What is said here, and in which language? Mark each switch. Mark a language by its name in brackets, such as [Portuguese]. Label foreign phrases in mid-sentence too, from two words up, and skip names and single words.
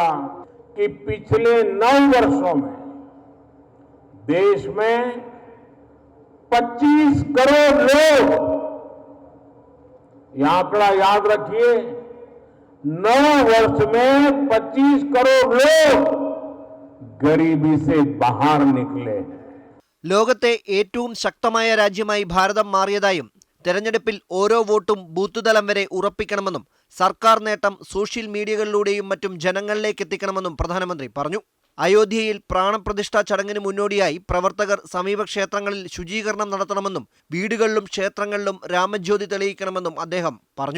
[Hindi] कि पिछले 9 वर्षों में देश में 25 करोड़ लोग, यह आंकड़ा याद रखिए, 9 वर्ष में 25 करोड़ लोग गरीबी से बाहर निकले हैं. [Malayalam] ലോകത്തെ ഏറ്റവും ശക്തമായ രാജ്യമായി ഭാരതം മാറിയതായും തെരഞ്ഞെടുപ്പിൽ ഓരോ വോട്ടും ബൂത്ത് തലം വരെ ഉറപ്പിക്കണമെന്നും സർക്കാർ നേട്ടം [English] social mediaകളിലൂടെയും [Malayalam] മറ്റും ജനങ്ങളിലേക്ക് എത്തിക്കണമെന്നും പ്രധാനമന്ത്രി പറഞ്ഞു. അയോധ്യയിൽ പ്രാണപ്രതിഷ്ഠാ ചടങ്ങിന് മുന്നോടിയായി പ്രവർത്തകർ സമീപ ക്ഷേത്രങ്ങളിൽ ശുചീകരണം നടത്തണമെന്നും വീടുകളിലും ക്ഷേത്രങ്ങളിലും രാമജ്യോതി തെളിയിക്കണമെന്നും അദ്ദേഹം പറഞ്ഞു.